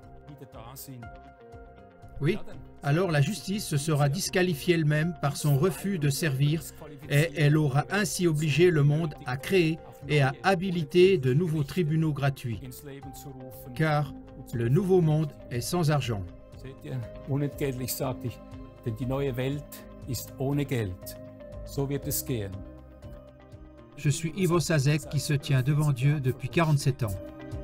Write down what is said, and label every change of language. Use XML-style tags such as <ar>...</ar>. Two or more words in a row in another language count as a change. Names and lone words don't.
<fr>Oui, alors la justice se sera disqualifiée elle-même par son refus de servir et elle aura ainsi obligé le monde à créer et à habiliter de nouveaux tribunaux gratuits. Car le nouveau monde est sans argent.</fr> <de>Unentgeltlich, sagte ich, denn die neue Welt ist ohne Geld. So wird es gehen.</de> <fr>Je suis Ivo Sasek qui se tient devant Dieu depuis 47 ans.</fr>